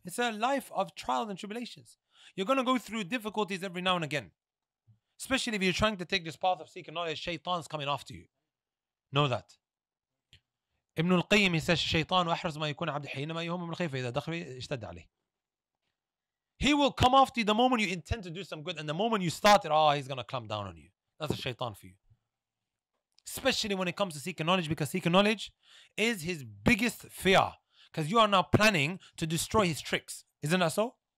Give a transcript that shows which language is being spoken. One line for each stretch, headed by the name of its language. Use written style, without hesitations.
English: It's a life of trials and tribulations. You're going to go through difficulties every now and again. Especially if you're trying to take this path of seeking knowledge, shaitan's coming after you. Know that. Ibn al-Qayyim, he says,
Arabic: الشيطان أحرز ما يكون عبد حينما يهم من الخير فإذا دخل اشتد عليه.
English: He will come after you the moment you intend to do some good, and the moment you start it, he's going to clamp down on you. That's a shaitan for you. Especially when it comes to seeking knowledge, because seeking knowledge is his biggest fear. Because you are now planning to destroy his tricks. Isn't that so?